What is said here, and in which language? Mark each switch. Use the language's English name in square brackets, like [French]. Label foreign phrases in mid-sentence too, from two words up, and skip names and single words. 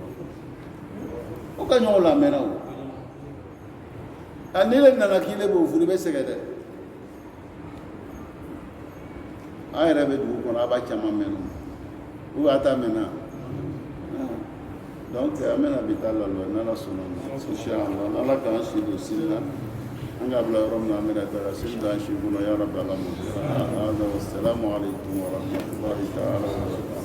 [Bambara] o ka ɲɔgɔn lamɛnna o a ni le nana k'i le b'o furu i bɛ sɛgɛn dɛ an yɛrɛ bɛ dugu kɔnɔ a b'a caman mɛn o a ta mɛnna donc an bɛna bi taa lalɔ n'ala sɔnna ma inshallah ala k'an si don sini na an ka bila yɔrɔ min na an bɛna taa sini don an si kɔnɔ [Arabic] يا رب [Bambara] ala ma hada [Arabic] والسلام عليكم ورحمة الله تعالى وبركاته